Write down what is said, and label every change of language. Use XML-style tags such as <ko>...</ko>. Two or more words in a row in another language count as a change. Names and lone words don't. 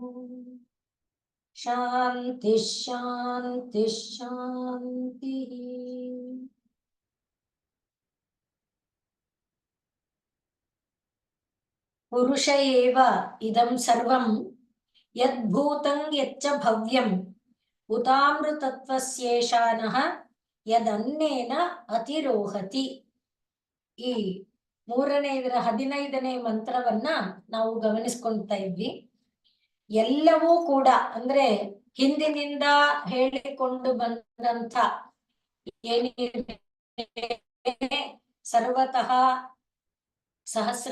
<sa>शान्ति शान्ति शान्तिः पुरुष एव इदं सर्वं यद्भूतं यच्च भव्यं उतामृतत्वस्येषानः यदन्नेन अतिरोहति।</sa> <kn>ಈ ಮೂರನೇ 15ನೇ ಮಂತ್ರವನ್ನ ನಾವು ಗಮನಿಸ್ಕೊಳ್ತಾ ಇದ್ವಿ. ಎಲ್ಲವೂ ಕೂಡ ಅಂದ್ರೆ ಹಿಂದಿನಿಂದ ಹೇಳಿಕೊಂಡು ಬಂದಂತ ಏನಿದೆ</kn> <sa>ಸರ್ವತಃ ಸಹಸ್ರ</sa>